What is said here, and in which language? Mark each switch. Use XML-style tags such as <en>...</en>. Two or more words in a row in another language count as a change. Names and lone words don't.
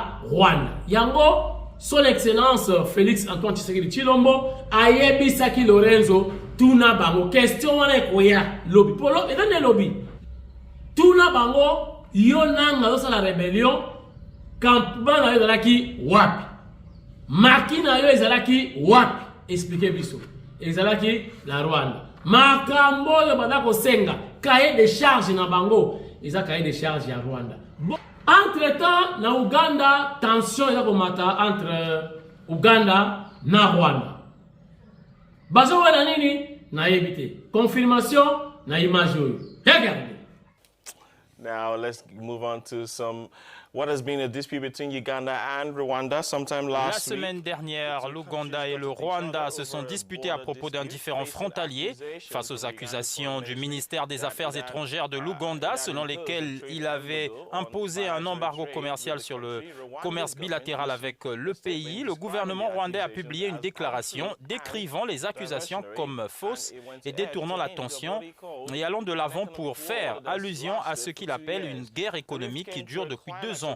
<ln>Rwanda yango</ln> <fr>son excellence</fr> <ln>Félix Antoine Tshisekedi Tshilombo ayebisaki Lorenzo tuna bango question wana ekoya lobby polo ezane lobby tuna bango yo nanga zo</ln> <fr>la rébellion campement</fr> <ln>na yo ezalaki wapi makina yo ezalaki wapi expliquez biso ezalaki la Rwanda makambo yo badako senga</ln> <fr>cahier de charge</fr> <ln>na bango eza</ln> <fr>cahier de charge</fr> <ln>ya Rwanda.</ln> <fr>Entre temps</fr> <ln>na Uganda tension eza komata entre Uganda na Rwanda bazowana nini nayebi te. Confirmation na image oyo.</ln> <fr>Regardez.</fr> <en>Now let's move on to what has been a dispute between Uganda and Rwanda sometime</en> <fr>La</fr> <en>last week.</en> <fr>semaine dernière, l'Ouganda et le Rwanda se sont disputés à propos d'un différend frontalier face aux accusations du ministère des Affaires étrangères de l'Ouganda selon lesquelles il avait imposé un embargo commercial sur le commerce bilatéral avec le pays. Le gouvernement rwandais a publié une déclaration décrivant les accusations comme fausses et détournant l'attention et allant de l'avant pour faire allusion à ce qu'il appelle une guerre économique qui dure depuis 2 ans.</fr>